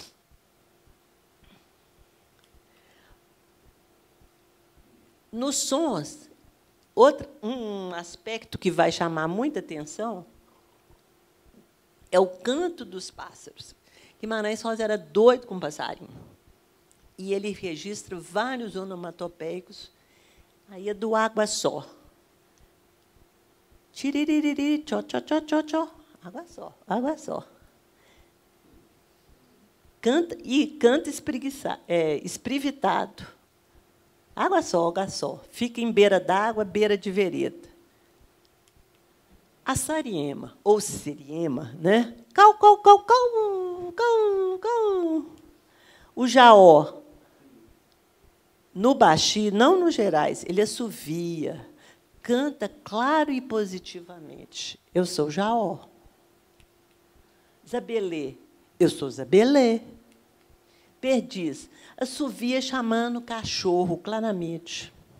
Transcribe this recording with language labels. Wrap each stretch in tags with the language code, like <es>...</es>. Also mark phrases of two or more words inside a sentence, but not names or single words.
<pt>Nos sons, um aspecto que vai chamar muita atenção é o canto dos pássaros. Guimarães Rosa era doido com passarinho. E ele registra vários onomatopeicos. Aí é do água só. Tiririri, tchó, tchó, tchó, tchó, tchó. Água só, água só. Canta esprivitado. Água só, água só. Fica em beira d'água, beira de vereda. A sariema, ou siriema, né? Cau, cau, cau, cau, cau, cau. O jaó, no Baxi, não no Gerais, ele assovia, canta claro e positivamente. Eu sou jaó. Zabelê, eu sou zabelê. Perdiz, assovia chamando o cachorro claramente.</pt>